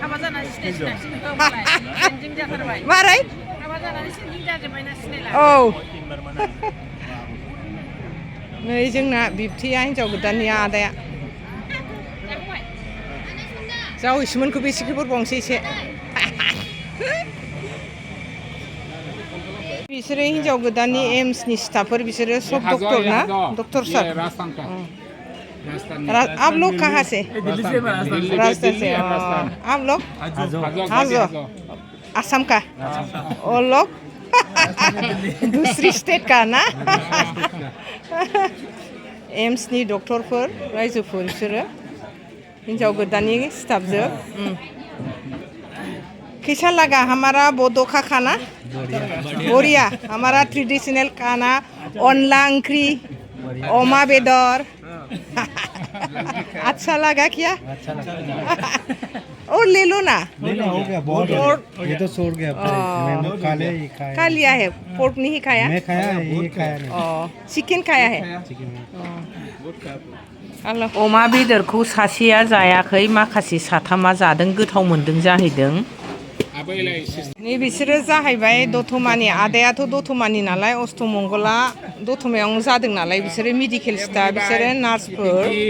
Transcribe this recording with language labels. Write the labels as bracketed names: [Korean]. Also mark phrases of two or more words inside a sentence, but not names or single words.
[Bodo] मारै औ नै जोंना बिबथैया हिन्जाव गोदाननि आदाया जावैसोमोनखौबो एसे खबरबावनोसै एसे बिसोरो हिन्जाव गोदाननि एम्सनि स्टाफफोर बिसोरो सब डक्टर ना डक्टर सार [Hindi] आप लोग कहाँ से राजस्थान से आप लोग हाजो आसाम का और लोग दूसरी स्टेट का ना [Bodo] एम्सनि डक्टरफोर रायजोफोर बिसोरो हिन्जाव गोदाननि स्टाफजों [Hindi] कैसा लगा हमारा बोडो का खाना बढ़िया हमारा ट्रेडिशनल खाना [Bodo] अनला ओंख्रि अमा बेदर [Hindi] अच्छा लगा क्या और ले लो ना लेना हो गया बहुत हो गया। ये तो सोर गया मैंने काले ही खाया खा लिया है पोर्क नहीं खाया मैं खाया है ये खाया नहीं चिकेन खाया है चिकन [Bodo] अमा बेदरखौ सासेया जायाखै माखासे साथामा जादों गोथाव मोनदों जाहैदों नै बिसोरो जाहैबाय दतमानि आदायाथ' दतमानि नालाय अष्टमंगला दतमायावनो जादों नालाय बिसोरो मेडिकेल स्टाफ बिसोरो नार्सफोर